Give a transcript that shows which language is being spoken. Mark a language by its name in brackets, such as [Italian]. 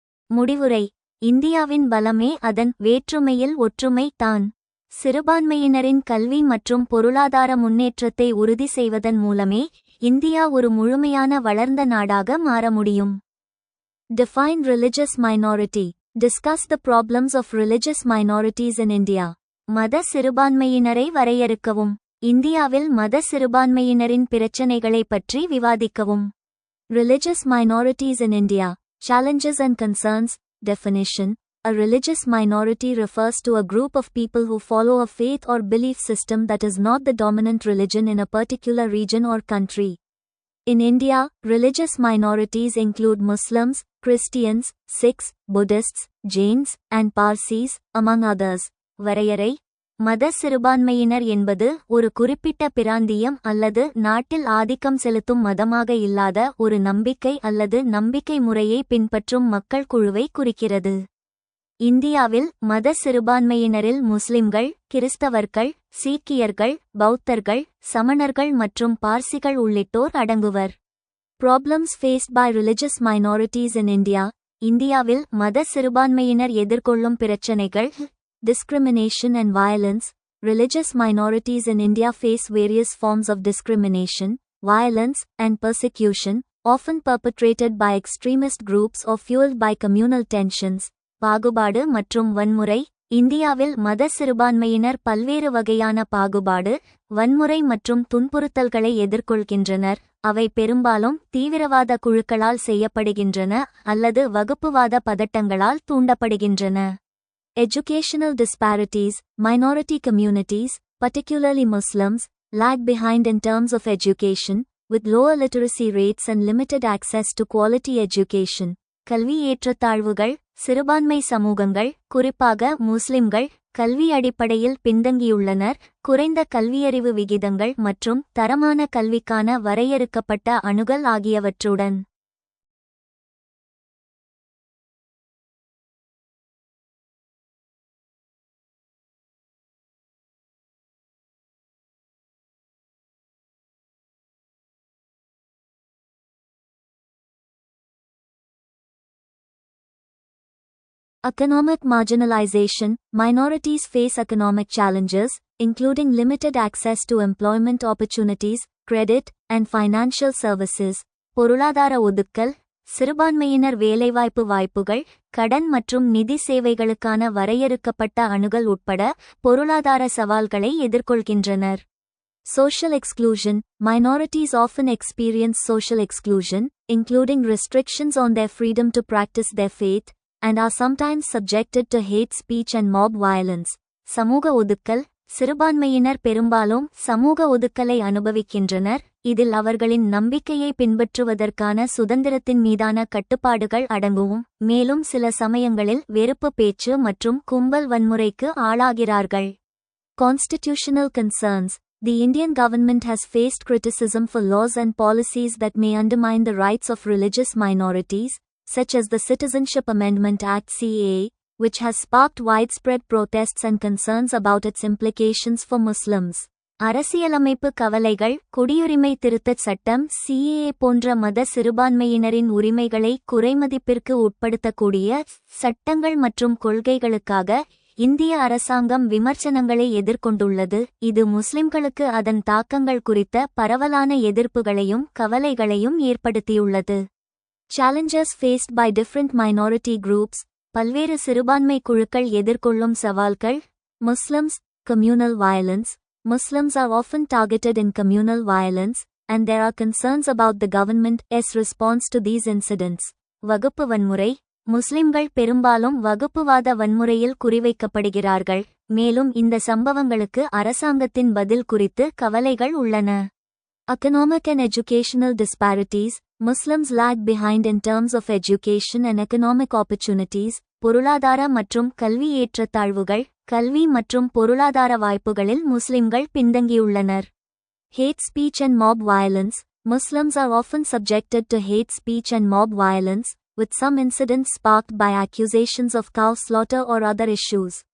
[Tamil] முடிவுரை. இந்தியாவின் பலமே அதன் வேற்றுமையில் ஒற்றுமை தான். சிறுபான்மையினரின் கல்வி மற்றும் பொருளாதார முன்னேற்றத்தை உறுதி செய்வதன் மூலமே இந்தியா ஒரு முழுமையான வளர்ந்த நாடாக மாற முடியும். [English] Define religious minority. Discuss the problems of religious minorities in India. [Tamil] மத சிறுபான்மையினரை வரையறுக்கவும். இந்தியாவில் மத சிறுபான்மையினரின் பிரச்சினைகளை பற்றி விவாதிக்கவும். [English] Religious minorities in India. Challenges and concerns. Definition. A religious minority refers to a group of people who follow a faith or belief system that is not the dominant religion in a particular region or country. In India, religious minorities include Muslims, Christians, Sikhs, Buddhists, Jains, and Parsis, among others. [Tamil] வரையறை: மத சிறுபான்மையினர் என்பது ஒரு குறிப்பிட்ட பிராந்தியம் அல்லது நாட்டில் ஆதிக்கம் செலுத்தும் மதமாக இல்லாத ஒரு நம்பிக்கை அல்லது நம்பிக்கை முறையை பின்பற்றும் மக்கள் குழுவை குறிக்கிறது. இந்தியாவில் மத சிறுபான்மையினரில் முஸ்லிம்கள், கிறிஸ்தவர்கள், சீக்கியர்கள், பௌத்தர்கள், சமணர்கள் மற்றும் பார்சிகள் உள்ளிட்டோர் அடங்குவர். [English] Problems faced by religious minorities in India. [Tamil] இந்தியாவில் மத சிறுபான்மையினர் எதிர்கொள்ளும் பிரச்சினைகள்: [English] discrimination and violence. Religious minorities in India face various forms of discrimination, violence, and persecution, often perpetrated by extremist groups or fueled by communal tensions. [Tamil] பாகுபாடு மற்றும் வன்முறை. இந்தியாவில் மத சிறுபான்மையினர் பல்வேறு வகையான பாகுபாடு, வன்முறை மற்றும் துன்புறுத்தல்களை எதிர்கொள்கின்றனர். அவை பெரும்பாலும் தீவிரவாத குழுக்களால் செய்யப்படுகின்றன அல்லது வகுப்புவாத பதட்டங்களால் தூண்டப்படுகின்றன. [English] Educational disparities. Minority communities, particularly Muslims, lag behind in terms of education, with lower literacy rates and limited access to quality education. [Tamil] கல்வி ஏற்றத்தாழ்வுகள். சிறுபான்மை சமூகங்கள், குறிப்பாக முஸ்லிம்கள், கல்வி அடிப்படையில் பின்தங்கியுள்ளனர். குறைந்த கல்வியறிவு விகிதங்கள் மற்றும் தரமான கல்விக்கான வரையறுக்கப்பட்ட அணுகல் ஆகியவற்றுடன். [English] Economic marginalization. Minorities face economic challenges, including limited access to employment opportunities, credit, and financial services. [Tamil] பொருளாதார ஒதுக்கல். சிறுபான்மையினர் வேலைவாய்ப்பு வாய்ப்புகள், கடன் மற்றும் நிதி சேவைகளுக்கான வரையறுக்கப்பட்ட அணுகல் உட்பட பொருளாதார சவால்களை எதிர்கொள்கின்றனர். [English] Social exclusion. Minorities often experience social exclusion, including restrictions on their freedom to practice their faith, and are sometimes subjected to hate speech and mob violence. [Tamil] சமூக ஒதுக்கல். சிறுபான்மையினர் பெரும்பாலும் சமூக ஒதுக்கலை அனுபவிக்கின்றனர், இதில் அவர்களின் நம்பிக்கையை பின்பற்றுவதற்கான சுதந்திரத்தின் மீதான கட்டுப்பாடுகள் அடங்கும், மேலும் சில சமயங்களில் வெறுப்பு பேச்சு மற்றும் கும்பல் வன்முறைக்கு ஆளாகிறார்கள். [English] Constitutional concerns. The Indian government has faced criticism for laws and policies that may undermine the rights of religious minorities, such as the Citizenship Amendment Act (CAA), which has sparked widespread protests and concerns about its implications for Muslims. [Tamil] அரசியலமைப்பு கவலைகள். குடியுரிமை திருத்தச் சட்டம் CAA போன்ற மத சிறுபான்மையினரின் உரிமைகளை குறைமதிப்பிற்கு உட்படுத்தக்கூடிய சட்டங்கள் மற்றும் கொள்கைகளுக்காக இந்திய அரசாங்கம் விமர்சனங்களை எதிர்கொண்டுள்ளது. இது முஸ்லிம்களுக்கு அதன் தாக்கங்கள் குறித்த பரவலான எதிர்ப்புகளையும் கவலைகளையும் ஏற்படுத்தியுள்ளது. [English] Challenges faced by different minority groups. [Tamil] பல்வேறு சிறுபான்மை குழுக்கள் எதிர்கொள்ளும் சவால்கள். [English] Muslims. Communal violence. Muslims are often targeted in communal violence, and there are concerns about the government's response to these incidents. [Tamil] வகுப்பு வன்முறை. முஸ்லிம்கள் பெரும்பாலும் வகுப்புவாத வன்முறையில் குறிவைக்கப்படுகிறார்கள், மேலும் இந்த சம்பவங்களுக்கு அரசாங்கத்தின் பதில் குறித்து கவலைகள் உள்ளன. [English] Economic and educational disparities. Muslims lag behind in terms of education and economic opportunities. [Tamil] பொருளாதார மற்றும் கல்வி ஏற்றத்தாழ்வுகள். கல்வி மற்றும் பொருளாதார வாய்ப்புகளில் முஸ்லிம்கள் பின்தங்கியுள்ளனர். [English] Hate speech and mob violence. Muslims are often subjected to hate speech and mob violence, with some incidents sparked by accusations of cow slaughter or other issues.